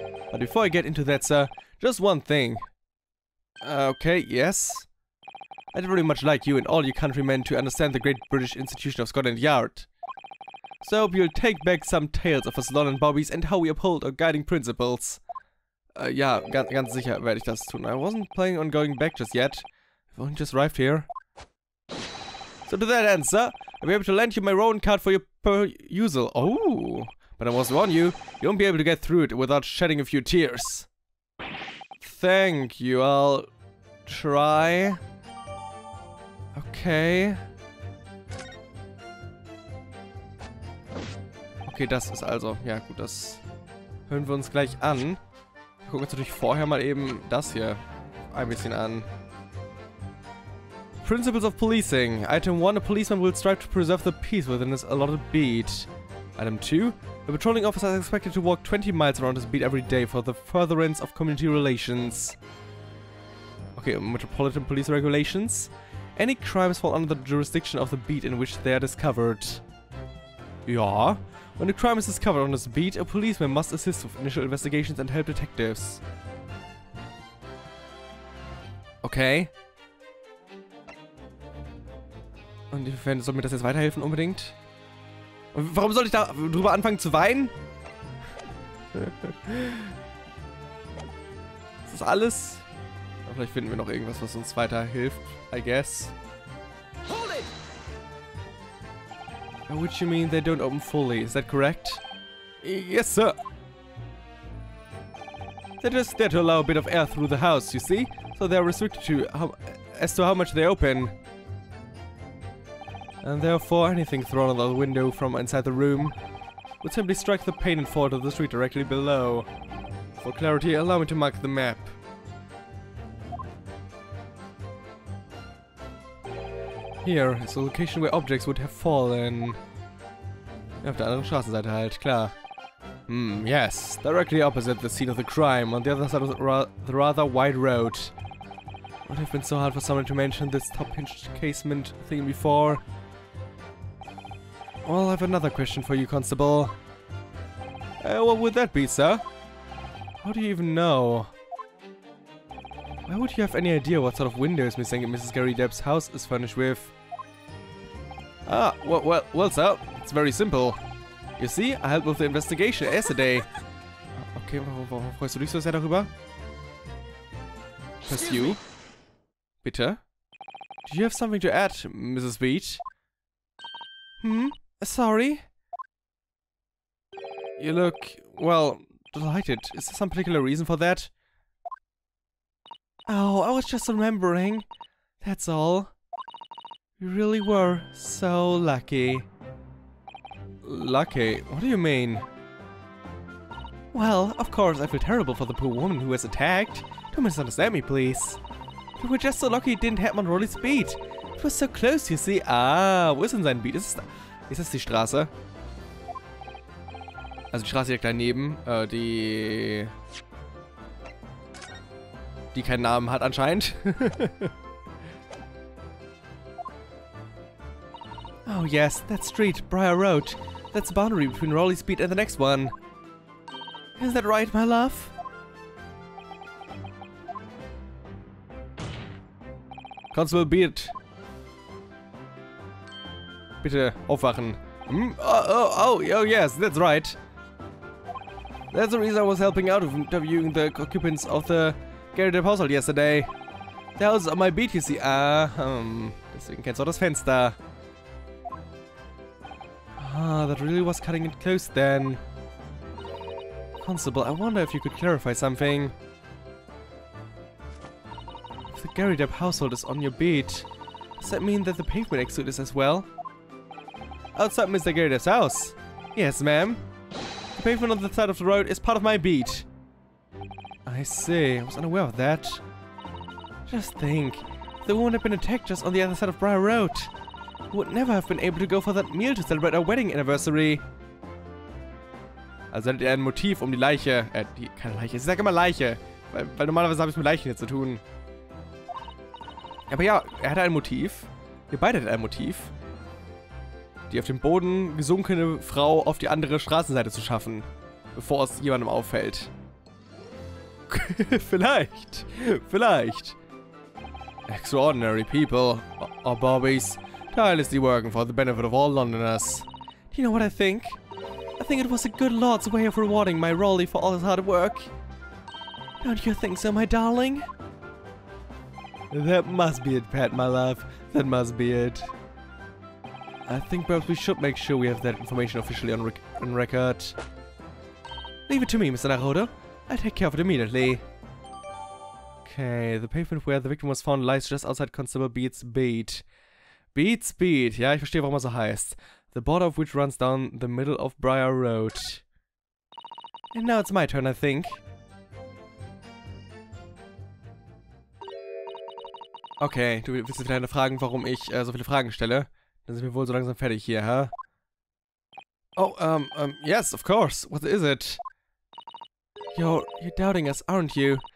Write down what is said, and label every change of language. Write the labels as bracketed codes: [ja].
[en] But before I get into that, sir, just one thing. Okay, yes. I'd very much like you and all you countrymen to understand the great British institution of Scotland Yard. So I hope you'll take back some tales of us London Bobbies and how we uphold our guiding principles. [de] Ja, ganz sicher werde ich das tun. [en] I wasn't planning on going back just yet. I've only just arrived here. So to that end, sir, I'll be able to lend you my Rowan card for your perusal. Oh, but I must warn you, you won't be able to get through it without shedding a few tears. Thank you, I'll try. Okay. [de] Okay, das ist also, ja gut, das hören wir uns gleich an. Wir gucken uns natürlich vorher mal eben das hier ein bisschen an. [en] Principles of Policing. Item 1, a policeman will strive to preserve the peace within his allotted beat. Item 2, a patrolling officer is expected to walk 20 miles around his beat every day for the furtherance of community relations. Okay, Metropolitan Police Regulations. Any crimes fall under the jurisdiction of the beat in which they are discovered. Ja. When a crime is discovered on this beat, a policeman must assist with initial investigations and help detectives. Okay. [de] Und inwiefern soll mir das jetzt weiterhelfen unbedingt? Und warum soll ich da drüber anfangen zu weinen? Ist das alles? Aber vielleicht finden wir noch irgendwas, was uns weiterhilft, [en] I guess. Which you mean they don't open fully, is that correct? Yes, sir. They're just there to allow a bit of air through the house, you see? So they're restricted as to how much they open. And therefore anything thrown out of the window from inside the room would simply strike the pane and fall to the street directly below. For clarity, allow me to mark the map. Here is the location where objects would have fallen. [de] Ja, auf der anderen Straßenseite halt, klar. [en] Yes. Directly opposite the scene of the crime, on the other side of the rather wide road. Would have been so hard for someone to mention this top-hinged casement thing before. Well, I have another question for you, Constable. What would that be, sir? How do you even know? Why would you have any idea what sort of windows Mrs. Gary Depp's house is furnished with? Ah, well, sir, it's very simple. You see, I helped with the investigation yesterday. [de] Okay, warum freust du dich so sehr darüber? Pursue? Bitte? [en] Do you have something to add, Mrs. Beach? Sorry? You look, well, delighted. Is there some particular reason for that? Oh, I was just remembering. That's all. You really were so lucky. Lucky? What do you mean? Well, of course, I feel terrible for the poor woman who was attacked. Don't misunderstand me, please. We were just so lucky it didn't happen on Rolly's beat. It was so close, you see. [de] Ah, wo ist denn sein Beat? Ist das die Straße? Also die Straße direkt daneben, die keinen Namen hat anscheinend. [en] Oh yes, that street, Briar Road. That's the boundary between Raleigh Beat and the next one. Is that right, my love? Constable Beat. [de] Bitte aufwachen. [en] Oh, yes, that's right. That's the reason I was helping out with interviewing the occupants of the Gary household yesterday. The house is on my beat, you see. [de] Deswegen kennst du auch das Fenster. [en] Ah, that really was cutting it close then. Constable, I wonder if you could clarify something. If the Gary Depp household is on your beat, does that mean that the pavement next to it is as well? Outside Mr. Gary Depp's house? Yes, ma'am. The pavement on the side of the road is part of my beat. I see. I was unaware of that. Just think. If the woman had been attacked just on the other side of Briar Road, we would never have been able to go for that meal to celebrate our wedding anniversary. [de] Also hattet ihr ein Motiv, um die Leiche, keine Leiche, ich sag immer Leiche, weil normalerweise habe ich es mit Leichen hier zu tun. Aber ja, er hatte ein Motiv, ihr beide hattet ein Motiv, die auf dem Boden gesunkene Frau auf die andere Straßenseite zu schaffen, bevor es jemandem auffällt. Vielleicht. [en] Extraordinary people, or Bobbies, tirelessly working for the benefit of all Londoners. Do you know what I think? I think it was a good Lord's way of rewarding my Raleigh for all his hard work. Don't you think so, my darling? That must be it, Pat, my love. That must be it. I think perhaps we should make sure we have that information officially on record. Leave it to me, Mr. Naruto. I'll take care of it immediately. Okay, the pavement where the victim was found lies just outside Constable Beat's beat. Beat's beat, [de] ja, ich verstehe, warum er so heißt. [en] The border of which runs down the middle of Briar Road. And now it's my turn, I think. [de] Okay, du willst jetzt wieder fragen, warum ich so viele Fragen stelle. Dann sind wir wohl so langsam fertig hier, hä? [en] Oh, yes, of course. What is it? You're doubting us, aren't you?